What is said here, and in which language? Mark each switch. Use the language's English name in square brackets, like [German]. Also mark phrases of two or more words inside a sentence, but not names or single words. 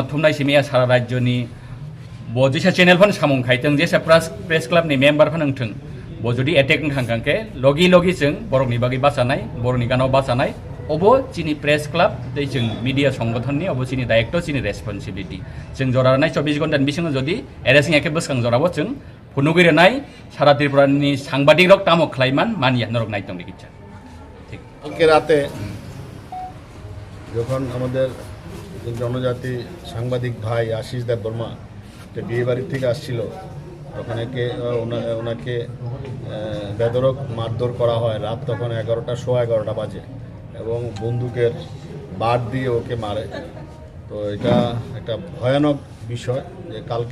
[Kok Borok] thumnai simia sara rajyoni bo jesa channel phan samung khaiteng jesa [English] press club [Kok Borok] ni member phan angthung bo jodi attack khangkangke logi jeng borok ni bagi basanai borok ni gano basanai obo chini [English] press club [Kok Borok] tei jeng media সংগঠন ni obo chini director chini responsibility jeng joranai 24 ঘন্টা bisingo jodi arrest eke bwskang jorabo jeng phunugire nai sara Tripura ni সাংবাদিক rok tamo khlaiman mania norok naitong dikitcha ঠিক [Bangla] কালকে রাতে যখন আমাদের জনজাতি সাংবাদিক ভাই আশিস দেব বর্মা বিয়ে বাড়ির থেকে আসছিল ওনাকে বেদরক মারধর করা হয় রাত তখন 11টা বাজে এবং বন্দুকের বাট দিয়ে ওকে মারে তো এটা একটা ভয়ানক বিষয় যে কালকে